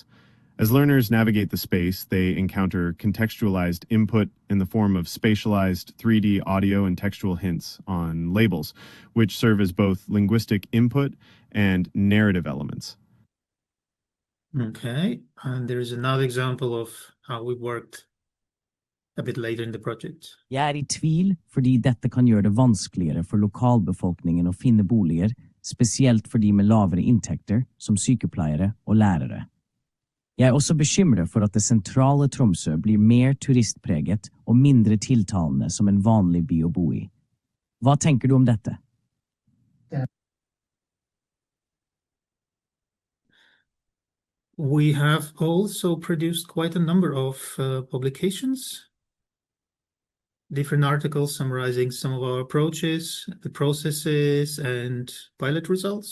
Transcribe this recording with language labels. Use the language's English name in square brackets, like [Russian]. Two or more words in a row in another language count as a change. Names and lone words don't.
[English] As learners navigate the space, they encounter contextualized input in the form of spatialized 3D audio and textual hints on labels, which serve as both linguistic input and narrative elements. Okay, and there's another example of how we worked a bit later in the project. [Norwegian] Jeg I tvil fordi dette kan gjøre det vanskeligere for lokalbefolkningen å finne boliger, spesielt for de med lavere inntekter, som sykepleiere og lærere. Jeg også bekymret for at det sentrale Tromsø blir mer turistpreget og mindre tiltalende som en vanlig by å bo I. Hva tenker du om dette? [English] We have also produced quite a number of publications, different articles summarizing some of our approaches, the processes, and pilot results.